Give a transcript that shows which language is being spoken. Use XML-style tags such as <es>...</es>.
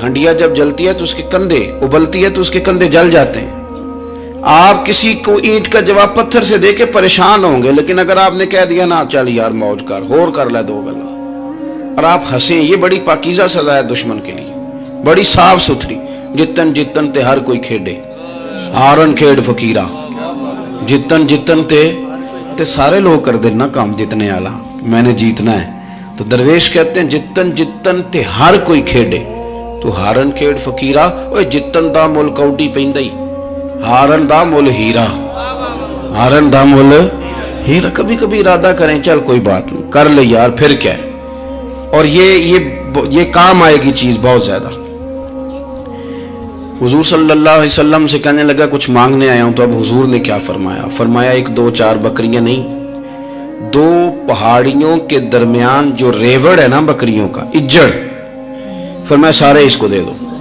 <ur>ہنڈیا جب جلتی ہے تو اس کے کندھے، ابلتی ہے تو اس کے کندھے جل جاتے ہیں. آپ کسی کو اینٹ کا جواب پتھر سے دے کے پریشان ہوں گے. لیکن اگر آپ نے کہہ دیا نا چل یار موج کر،</ur> <pa>ہور کر لے 2 گلا،</pa> <ur>اور آپ ہنسیں، یہ بڑی پاکیزہ سزا ہے دشمن کے لیے، بڑی صاف ستھری.</ur> <pa>جتن جتن تے ہر کوئی کھیڑے، ہارن کھیڑ فقیرہ. جتن جتن تے</pa> <ur>سارے لوگ کر دینا کام جتنے والا، میں نے جیتنا ہے. تو درویش کہتے ہیں</ur> <pa>جتن جتن تے ہر کوئی کھیڑے، تو ہارن کھیڑ فقیرہ. اوے جتن دا مل کوڈی پیندائی، ہارن دا مل ہیرا، ہارن دا مل ہیرا.</pa> <ur>کبھی کبھی ارادہ کریں چل کوئی بات نہیں کر لے یار، پھر کیا ہے. اور یہ کام آئے گی چیز بہت زیادہ. حضور صلی اللہ علیہ وسلم سے کہنے لگا کچھ مانگنے آیا ہوں. تو اب حضور نے کیا فرمایا؟ فرمایا 1-2-4 بکریاں نہیں، 2 پہاڑیوں کے درمیان جو ریوڑ ہے نا بکریوں کا، اجڑ، فرمایا سارے اس کو دے دو.</ur>